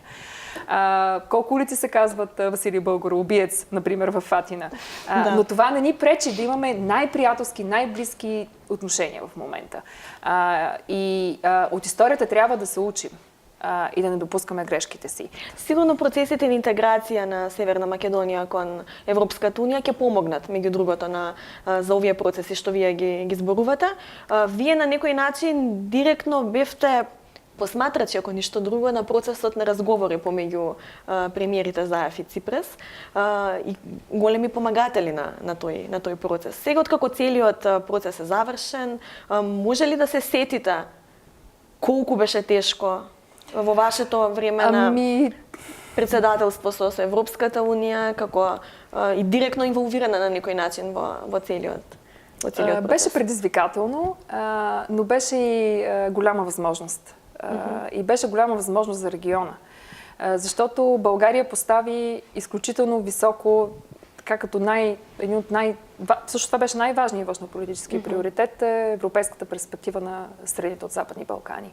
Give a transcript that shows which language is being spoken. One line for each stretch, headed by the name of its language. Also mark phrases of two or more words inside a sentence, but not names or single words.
Bulgarian: Колко улици се казват Василий Българоубиец, например, в Атина. Но това не ни пречи да имаме най-приятелски, най-близки отношения в момента. От историята трябва да се учим и да не допускаме грешките си.
Macedonian: Сигурно процесите на интеграција на Северна Македонија кон Европската унија ќе помогнат, меѓу другото, за овие процеси што вие ги зборувате. Вие на некој начин директно бевте посматрачи, ако ништо друго, на процесот на разговори помеѓу премиерите Заев и Ципрас и големи помагатели на тој процес. Сега, откако целиот процес е завршен, може ли да се сетите колку беше тешко во вашето време на председателство со Европската унија, како и директно инволвирана на некој начин во целиот процес?
Bulgarian: Беше предизвикателно, но беше и голяма възможност. И беше голяма възможност за региона. Защото България постави изключително високо, така като също това беше най-важният външнополитически приоритет, европейската перспектива на страните от Западни Балкани.